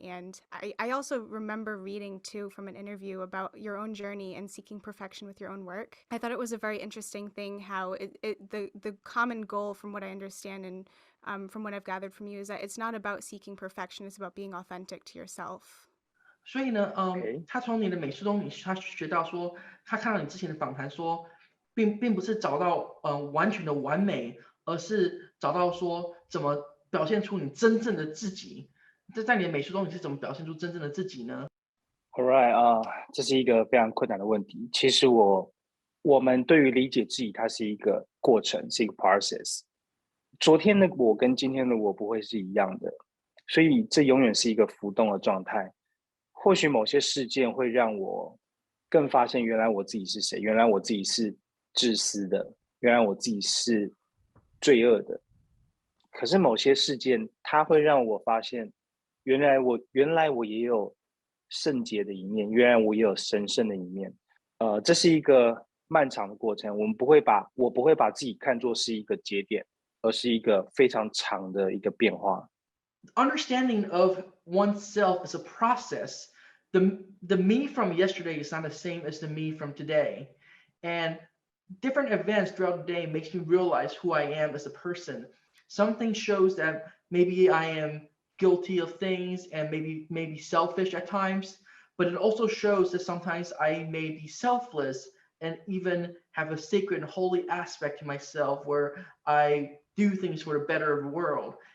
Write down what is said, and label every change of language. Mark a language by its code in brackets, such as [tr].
[en] And I also remember reading too from an interview about your own journey and seeking perfection with your own work. I thought it was a very interesting thing how the common goal, from what I understand and from what I've gathered from you, is that it's not about seeking perfection, it's about being authentic to yourself. [zh] 所以呢，他从你的美术中，他学到说，他看到你之前的访谈说，并不是找到完全的完美，而是找到说怎么表现出你真正的自己。在你的美术中，你是怎么表现出真正的自己呢 [en] All right [zh] 这是一个非常困难的问题。其实我们对于理解自己，它是一个过程，是一个 process。昨天的我跟今天的我不会是一样的，所以这永远是一个浮动的状态。或许某些事件会让我更发现原来我自己是谁，原来我自己是自私的，原来我自己是罪恶的。可是某些事件它会让我发现原来我也有圣洁的一面，原来我也有神圣的一面。这是一个漫长的过程，我不会把自己看作是一个节点，而是一个非常长的一个变化。 [en] Understanding of oneself is a process. The me from yesterday is not the same as the me from today. And different events throughout the day makes me realize who I am as a person. Something shows that maybe I am guilty of things and maybe selfish at times, but it also shows that sometimes I may be selfless and even have a sacred and holy aspect to myself where I do things for the better of the world.